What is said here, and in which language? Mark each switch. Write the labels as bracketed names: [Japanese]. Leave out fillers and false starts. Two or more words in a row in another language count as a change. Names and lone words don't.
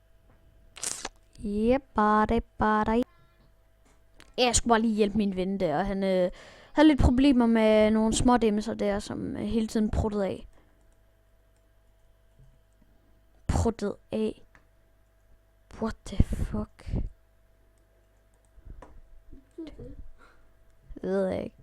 [Danish] Yep, bare. Jeg skulle bare lige hjælpe min ven der. Han havde lidt problemer med nogle små dæmmelser der, som hele tiden pruttede af. [English] What the fuck? [Danish] Det. Det ved jeg ikke.